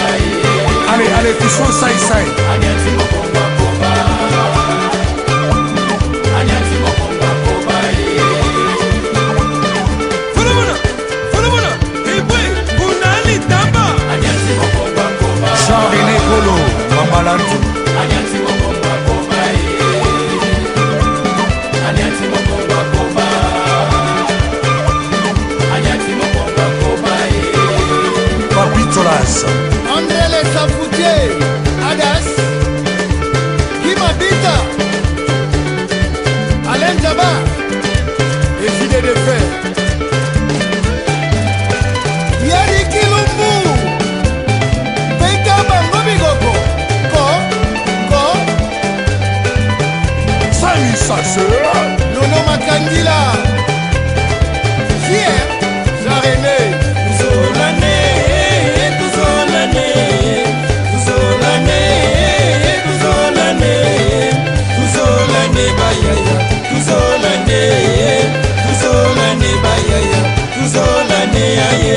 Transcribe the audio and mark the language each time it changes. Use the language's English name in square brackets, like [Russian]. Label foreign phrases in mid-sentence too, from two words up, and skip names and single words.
[French] Allez, touchons ça. Adiansi Mokomba Koba. Adiansi Mokomba Koba. Jean-René Kolo, Mambalantu. Adiansi Mokomba Koba. Adiansi Mokomba Koba. Adiansi Mokomba Koba. Papitolas. André les Safoutiers, Adas, Kimabita, Alain Jabba, et Fidé de Fer. Yari Kilumbu, Beka Bangobigoko, Ko, Salut, ça se. Nono Makandila, Fier, Jean-René, [Kongo] Tuzolane, bayaya, Tuzolane aye.